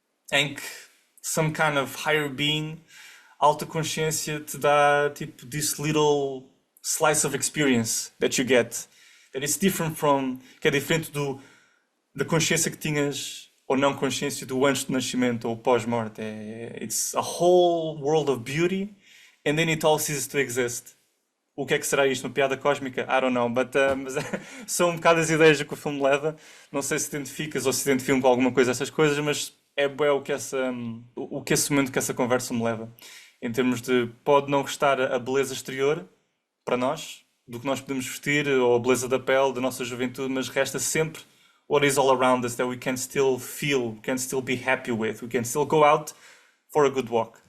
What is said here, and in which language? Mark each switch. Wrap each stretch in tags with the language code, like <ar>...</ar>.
<pt>Em que</pt> <en>some kind of higher being,</en> <pt>alta consciência, te dá, tipo,</pt> <en>this little slice of experience that you get. That is different from,</en> <pt>que é diferente da consciência que tinhas, ou não consciência, do antes do nascimento ou pós-morte.</pt> <en>It's a whole world of beauty, and then it all ceases to exist.</en> <pt>O que é que será isto? Uma piada cósmica?</pt> <en>I don't know,</en> <pt>mas são um bocado as ideias que o filme leva. Não sei se identificas ou se identificam com alguma coisa essas coisas, mas é bué o que esse momento, que essa conversa me leva. Em termos de, pode não restar a beleza exterior para nós, do que nós podemos vestir, ou a beleza da pele, da nossa juventude, mas resta sempre</pt> <en>what is all around us that we can still feel, we can still be happy with, we can still go out for a good walk.</en>